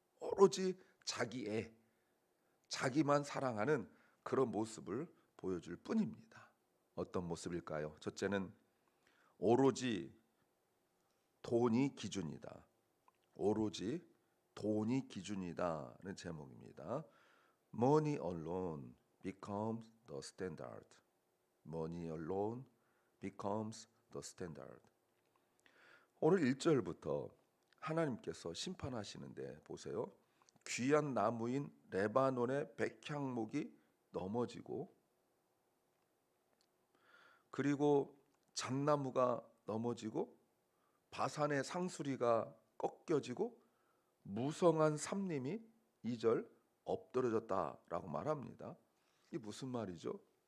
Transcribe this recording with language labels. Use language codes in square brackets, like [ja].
[ko] 오로지 자기애, 자기만 사랑하는 그런 모습을 보여줄 뿐입니다. 어떤 모습일까요? 첫째는 오로지 돈이 기준이다. 오로지 돈이 기준이다는 제목입니다. [en] Money alone becomes the standard. Money alone becomes the standard. [ko] 오늘 1절부터 하나님께서 심판하시는데 보세요. 귀한 나무인 레바논의 백향목이 넘어지고 그리고 잣나무가 넘어지고 바산의 상수리가 꺾여지고 무성한 삽림이 2절 엎드러졌다라고 말합니다. 이게 무슨 말이죠?